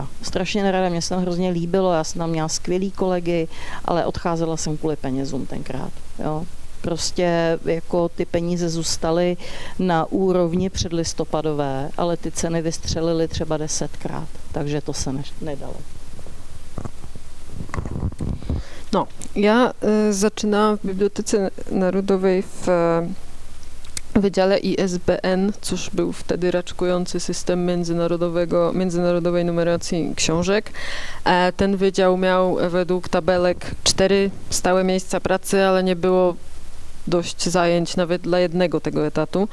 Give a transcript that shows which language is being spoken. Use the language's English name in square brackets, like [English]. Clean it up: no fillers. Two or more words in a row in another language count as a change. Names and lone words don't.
[Czech] Strašně nerada, mě se tam hrozně líbilo, já jsem tam měla skvělý kolegy, ale odcházela jsem kvůli penězům tenkrát. Jo. Prostě jako ty peníze zůstaly na úrovni předlistopadové, ale ty ceny vystřelily třeba 10krát, takže to se nedalo. [Polish] No, ja zaczynałam w Bibliotece Narodowej w Wydziale ISBN, cóż był wtedy raczkujący system międzynarodowej numeracji książek. Ten wydział miał według tabelek 4 stałe miejsca pracy, ale nie było dość zajęć nawet dla jednego tego etatu.